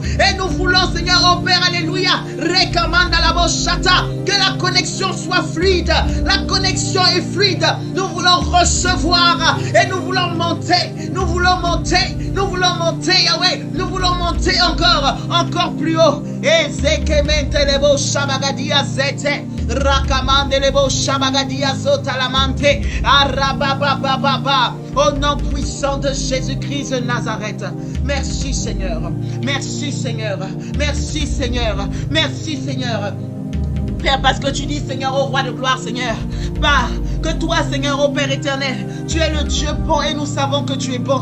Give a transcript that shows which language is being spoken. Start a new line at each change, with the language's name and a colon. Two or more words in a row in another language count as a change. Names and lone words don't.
French: Et nous voulons, Seigneur, oh Père, alléluia, recommande à la bochata, que la connexion soit fluide. La connexion est fluide. Nous voulons recevoir et nous voulons monter. Nous voulons monter. Nous voulons monter, Yahweh. Nous voulons monter encore plus haut. Et zekemente lebo shabagadia zete. Rakamande lebo shabagadia zotalamante. Arababababa. Au nom puissant de Jésus-Christ de Nazareth. Merci Seigneur. Merci Seigneur. Merci Seigneur. Merci Seigneur. Père, parce que tu dis, Seigneur, au Roi de gloire, Seigneur, bah, que toi, Seigneur, au Père éternel, tu es le Dieu bon et nous savons que tu es bon.